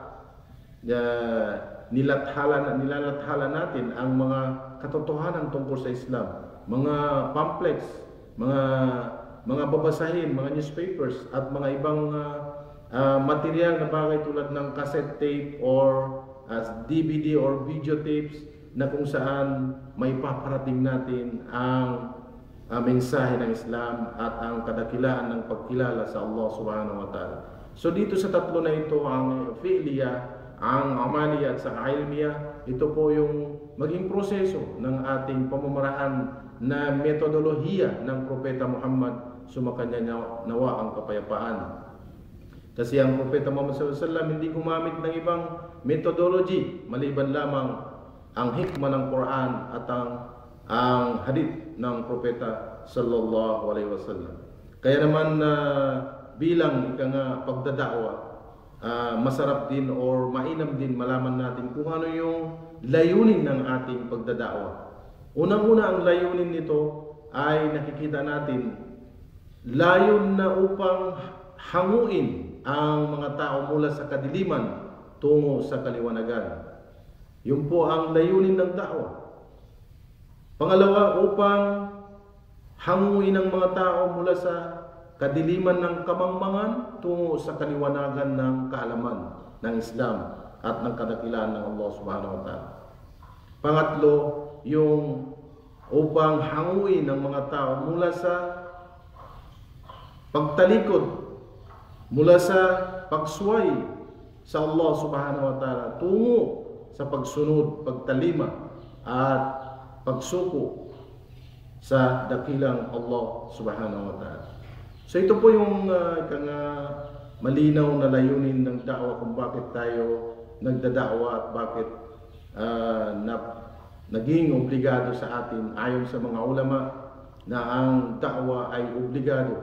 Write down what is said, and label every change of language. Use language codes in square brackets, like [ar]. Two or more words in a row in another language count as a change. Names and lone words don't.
[tl] nilalathala natin ang mga katotohanan tungkol sa Islam, mga pamphlets, mga babasahin, mga newspapers at mga ibang material na bagay tulad ng [en] cassette tape or DVD or videotapes [tl] na kung saan may paparating natin ang mensahe ng Islam at ang kadakilaan ng pagkilala sa [ar] الله سبحانه وتعالى. [tl] So dito sa tatlo na ito, ang fi'liya, ang amaliya at sa ilmiya, ito po yung maging proseso ng ating pamamaraan na metodolohiya ng Propeta Muhammad, sumakanya nawa ang kapayapaan. Kasi ang Propeta Muhammad SAW hindi gumamit ng ibang methodology maliban lamang ang hikmah ng Quran at ang hadith ng Propeta [ar] صلى الله عليه وسلم. [tl] Kaya naman bilang pagdadakwa, masarap din or mainam din malaman natin kung ano yung layunin ng ating pagdadakwa. Unang-una, ang layunin nito ay nakikita natin, layon na upang hanguin ang mga tao mula sa kadiliman tungo sa kaliwanagan. Yun po ang layunin ng da'wa. Pangalawa, upang hanguin ang mga tao mula sa kadiliman ng kamangmangan tungo sa kaliwanagan ng kaalaman ng Islam at ng kadakilaan ng [ar] الله سبحانه وتعالى. [tl] Pangatlo, yung upang hanguin ang mga tao mula sa pagtalikod, mula sa pagsuway sa [ar] الله سبحانه وتعالى [tl] tungo sa pagsunod, pagtalima at pagsuko sa dakilang [ar] الله سبحانه وتعالى. [tl] So ito po yung malinaw na layunin ng da'wa, kung bakit tayo nagdada'wa at bakit naging obligado sa atin ayon sa mga ulama na ang da'wa ay obligado.